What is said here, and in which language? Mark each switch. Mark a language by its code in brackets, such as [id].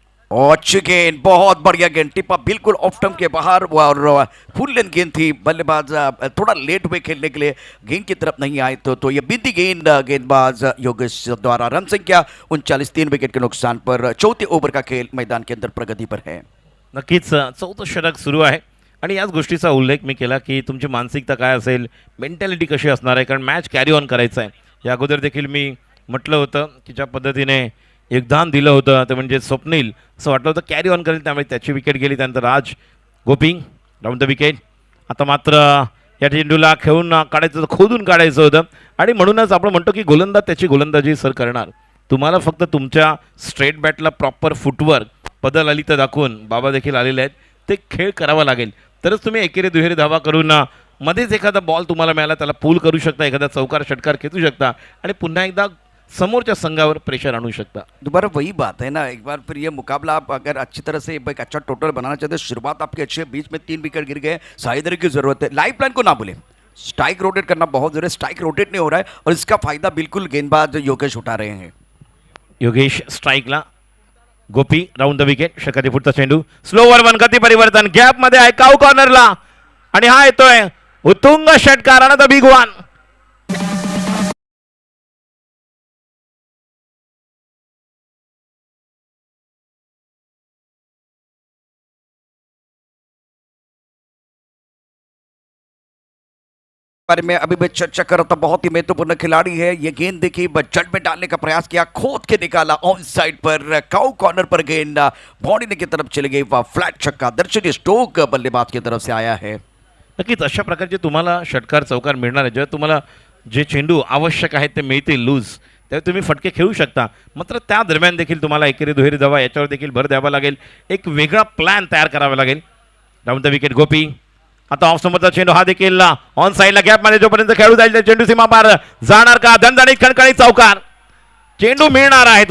[hi] और अच्छी गेंद, बहुत बढ़िया गेंद, टिपा बिल्कुल ऑफ स्टंप के बाहर, और फुल लेंथ गेंद थी. बल्लेबाज थोड़ा लेट हुए खेलने के लिए, गेंद की तरफ नहीं आए, तो ये बिंदी गेंद गेंदबाज योगेश द्वारा. रन संख्या 39 3 विकेट के नुकसान पर चौथे ओवर का खेल मैदान के अंदर प्रगति पर है. [mr] नक्कीच चौथं षटक सुरू आहे आणि याच गोष्टीचा उल्लेख मी केला की तुमची मानसिकता काय असेल, मेंटॅलिटी कशी असणार आहे, कारण मॅच कॅरी ऑन करायचं आहे. या अगोदर देखील मी म्हटलं होतं की ज्या पद्धतीने योगदान दिलं होतं ते म्हणजे स्वप्नील, असं वाटलं होतं कॅरी ऑन करेल, त्यामुळे त्याची विकेट गेली. त्यानंतर राज गोपी डाऊन द विकेट. आता मात्र या चेंडूला खेळून काढायचं होतं, खोदून काढायचं होतं, आणि म्हणूनच आपण म्हणतो की गोलंदाज त्याची गोलंदाजी सर करणार. तुम्हाला फक्त तुमच्या स्ट्रेट बॅटला प्रॉपर फुटवर्क, पदल आली तर दाखवून बाबा देखील आलेले आहेत, ते खेळ करावा लागेल, तरच तुम्ही एकेरी दुहेरी धावा करून मध्येच एखादा बॉल तुम्हाला मिळाला त्याला पूल करू शकता, एखादा चौकार षटकार खेचू शकता आणि पुन्हा एकदा समोरच्या संघावर प्रेशर आणू शकता. [hi] दोबारा वही बात है ना, एक बार फिर ये मुकाबला आप अगर अच्छी तरह से एक अच्छा टोटल बनाना चाहते हैं, शुरुआत आपकी अच्छी है, बीच में 3 विकेट गिर गए, साइडर की जरूरत है. लाइफ लाइन को ना भूलें, स्ट्राइक रोटेट करना बहुत जरूरी है. स्ट्राइक रोटेट नहीं हो रहा है, और इसका फायदा बिल्कुल गेंदबाज योगेश उठा रहे हैं. [mr] योगेश स्ट्राईकला, गोपी राऊंड द विकेट. षटकाची पुढचा चेंडू, स्लोवर वन, गती परिवर्तन, गॅप मध्ये आहे, काऊ कॉर्नरला, आणि हा येतोय उत्तुंग षटकार, [en] The big one. [hi] बारे में अभी मैं चर्चा कर रहा था, बहुत ही महत्वपूर्ण खिलाड़ी है. ये गेंद देखिए, जड़ में डालने का प्रयास किया, खोद के निकाला, ऑन साइड पर काउ कॉर्नर पर गेंद बॉडी की तरफ चली गई, फ्लॅट छक्का. दर्शनीय स्टोक बल्लेबाज की तरफ से आया है. [mr] नक्कीच अशा प्रकारचे तुम्हाला षटकार चौकार मिळणार आहे. जेव्हा तुम्हाला जे चेंडू आवश्यक आहेत ते मिळतील लूज, तेव्हा तुम्ही फटके खेळू शकता. मात्र त्या दरम्यान देखील तुम्हाला एकेरी दुहेरी धावा याच्यावर देखील भर द्यावा लागेल, एक वेगळा प्लॅन तयार करावा लागेल. डाऊन द विकेट गोपी. आता ऑफ समोरचा चेंडू, हा देखील ऑन साईडला गॅप मध्ये जोपर्यंत खेळू जाईल चेंडू सीमा पार जाणार का, दणदणीत खणखणीत चौकार, चेंडू मिळणार आहेत.